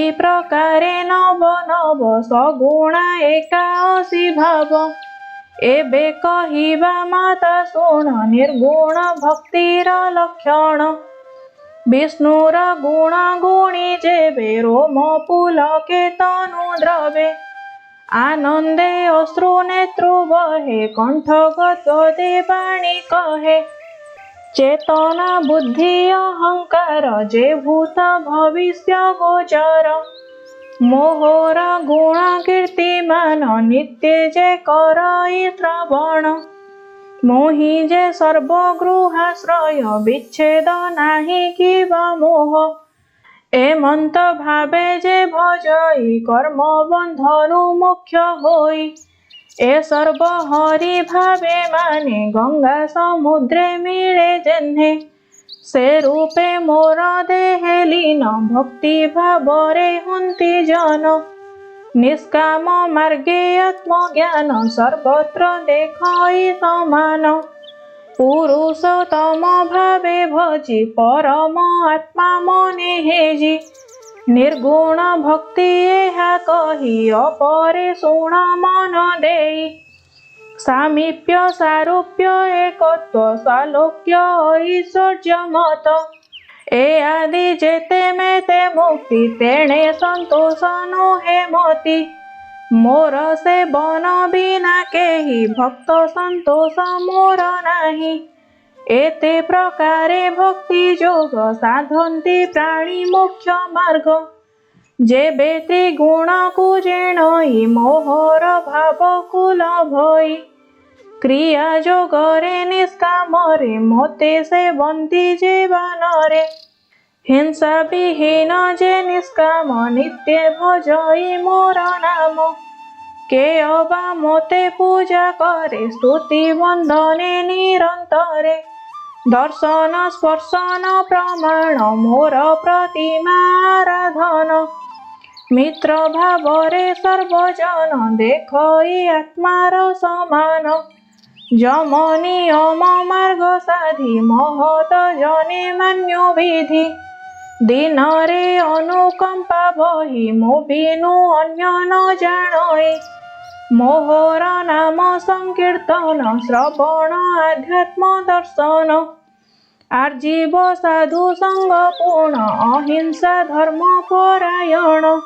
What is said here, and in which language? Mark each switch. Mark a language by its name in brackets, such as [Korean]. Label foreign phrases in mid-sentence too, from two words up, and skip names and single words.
[Odia] ପ୍ରକାରେ ନବ ନବ ସଗୁଣା ଏକାଅଶୀ ଭାବ ଏବେ କହିବା ମାତା ଶୁଣ ନିର୍ଗୁଣ ଭକ୍ତିର ଲକ୍ଷଣ ବିଷ୍ଣୁର ଗୁଣ ଗୁଣି ଯେବେ ରୋମ ପୁଲକେ ତନୁ ଦ୍ରବେ ଆନନ୍ଦେ ଅଶ୍ରୁ ନେତ୍ରୁ ବହେ କଣ୍ଠଗତ ଦେବାଣୀ କହେ ଚେତନା ବୁଦ୍ଧି ଅହଙ୍କାର ଯେ ଭୂତ ଭବିଷ୍ୟ ଗୋଚର ମୋହର ଗୁଣ କୀର୍ତ୍ତିମାନ ନିତ୍ୟ ଯେ କରଇ ଶ୍ରବଣ। ମୋହି ଯେ ସର୍ବଗୃହାଶ୍ରୟ ବିଚ୍ଛେଦ ନାହି କିବା ମୋହ। ଏମନ୍ତ ଭାବେ ଯେ ଭଜଇ କର୍ମ ବନ୍ଧନୁ ମୋକ୍ଷ ହୋଇ। ଏ ସର୍ବ ହରି ଭାବେ ମାନେ ଗଙ୍ଗା ସମୁଦ୍ରେ ମିଳେ ଯେହ୍ନେ। ସେ ରୂପେ ମୋର ଦେହେ ଲୀନ ଭକ୍ତି ଭାବରେ ହୁନ୍ତି ଜନ। ନିଷ୍କାମ ମାର୍ଗେ ଆତ୍ମଜ୍ଞାନ ସର୍ବତ୍ର ଦେଖଇ ସମାନ। ପୁରୁଷୋତ୍ତମ ଭାବେ ଭଜି ପରମ ଆତ୍ମା ମନେ ହେଜି। ନିର୍ଗୁଣ ଭକ୍ତି ଏହା କହି ଅପରେ ଶୁଣ ମନ ଦେଇ। ସାମୀପ୍ୟ ସାରୂପ୍ୟ ଏକତ୍ୱ ସାଲୋକ୍ୟ ଐଶ୍ୱର୍ଯ୍ୟ ମତ। ଏ ଆଦି ଯେତେ ମେତେ ମୁକ୍ତି ତେଣେ ସନ୍ତୋଷ ନୁହେ ମୋତି। ମୋର ସେ ବନ ବିନା କେହି ଭକ୍ତ ସନ୍ତୋଷ ମୋର ନାହି। ଏତେ ପ୍ରକାରେ ଭକ୍ତି ଯୋଗ ସାଧନ୍ତି ପ୍ରାଣୀ ମୋକ୍ଷ ମାର୍ଗ। ଯେବେ ତ୍ରିଗୁଣ କୋ ଜେଣଇ ମୋହର ଭାବ କୁଳ ଭଇ। କ୍ରିୟା ଯୋଗରେ ନିଷ୍କାମରେ ମୋତେ ସେ ବନ୍ତି ଜୀବନରେ। ହିଂସା ବିହୀନ ଯେ ନିଷ୍କାମ ନିତ୍ୟ ଭଜଇ ମୋର ନାମ। କେ ଅବା ମୋତେ ପୂଜା କରେ ସ୍ତୁତି ବନ୍ଦନେ ନିରନ୍ତରେ। ଦର୍ଶନ ସ୍ପର୍ଶନ ପ୍ରମାଣ ମୋର ପ୍ରତିମା ଆରାଧନ। ମିତ୍ର ଭାବରେ ସର୍ବଜନ ଦେଖଇ ଆତ୍ମାର ସମାନ। ଯମ ନିୟମ ମାର୍ଗ ସାଧି ମହତ ଜନେ ମାନ୍ୟ ବିଧି। ଦିନ ରେ ଅନୁକମ୍ପା ବହି ମୋ ବିନୁ ଅନ୍ୟ ନ ଜାଣଇ। ମୋହର ନାମ ସଙ୍କୀର୍ତ୍ତନ ଶ୍ରବଣ ଆଧ୍ୟାତ୍ମ ଦର୍ଶନ। ଆଜୀବ ସାଧୁ ସଙ୍ଗ ପୂର୍ଣ୍ଣ ଅହିଂସା ଧର୍ମ ପରାୟଣ।